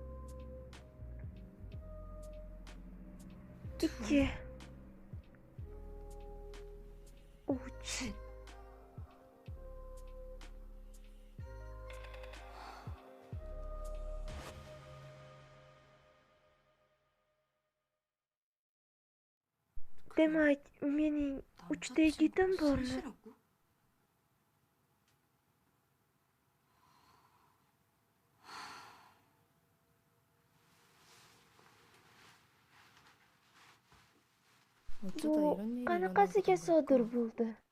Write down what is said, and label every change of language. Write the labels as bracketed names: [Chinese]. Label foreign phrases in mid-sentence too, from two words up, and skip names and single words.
[Uzbek] ikki, uch. Demak, mening 3다 yigitim bormi? [Korean] 셋이라고? 어쩌다 [Uzbek] Bu [Korean] 이런 일이 [Uzbek] qanaqasiga [Korean] 일어나게 [Uzbek] sodir [Korean] 될까? [Uzbek] bo'ldi?